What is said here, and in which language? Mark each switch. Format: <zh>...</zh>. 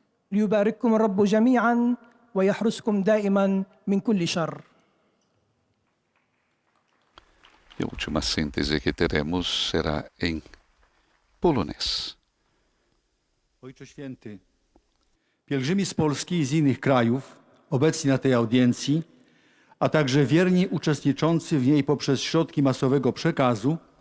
<ar>ليبارككم الرب جميعا ويحرسكم دائما من كل شر.</ar> <pt>E a última síntese que teremos será em polonês.</pt> <pl>Ojcze Święty, pielgrzymi z Polski i z innych krajów obecni na tej audiencji, a także wierni uczestniczący w niej poprzez środki masowego przekazu,</pl>